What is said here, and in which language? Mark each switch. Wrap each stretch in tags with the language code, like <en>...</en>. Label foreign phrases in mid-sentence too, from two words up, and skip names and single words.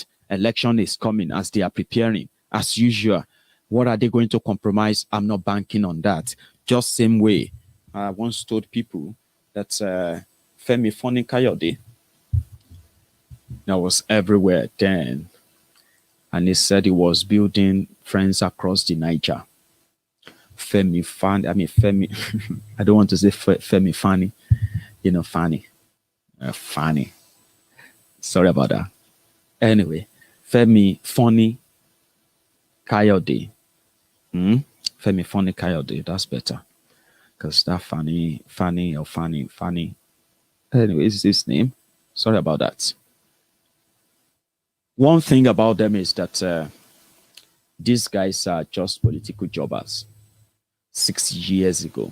<en>Election is coming as they are preparing. As usual, what are they going to compromise? I'm not banking on that. Just same way, I once told people that Femi Fani Kayode, that was everywhere then, and he said he was building friends across the Niger. Femi, I don't want to say Femi Fani, Fani. Fani. Sorry about that. Anyway, Femi Fani Kayode. Femi Fani Kayode, that's better. Because that Fanny. Anyway, is his name. Sorry about that. One thing about them is that these guys are just political jobbers. 6 years ago.</en>